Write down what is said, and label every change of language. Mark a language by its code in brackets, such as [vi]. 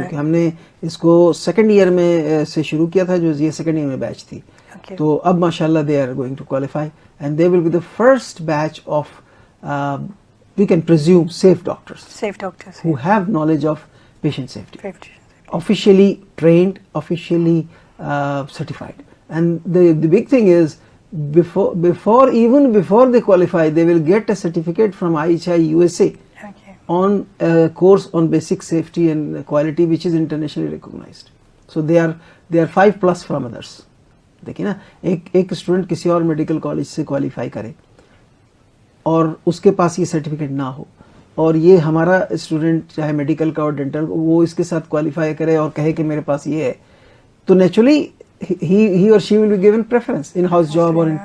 [ur] کیونکہ ہم نے اس کو 2nd ایئر میں سے شروع کیا تھا, جو یہ 2nd ایئر میں بیچ تھی. تو اب [en] ماشاءاللہ they are going to qualify and they will be the first batch of we can presume safe doctors who have knowledge of patient safety, officially trained, officially certified. And the big thing is before they qualify, they will get a certificate from IHI USA on a course on basic safety and quality which is internationally recognized. So they are 5+ from others. [ur] دیکھیں نا, ایک student کسی اور medical college سے qualify کرے اور اس کے پاس یہ سرٹیفکیٹ نہ ہو, اور یہ ہمارا اسٹوڈنٹ چاہے میڈیکل کا اور ڈینٹل, وہ اس کے ساتھ کوالیفائی کرے اور کہے کہ میرے پاس یہ ہے, تو naturally [en] he or she will be given preference in house job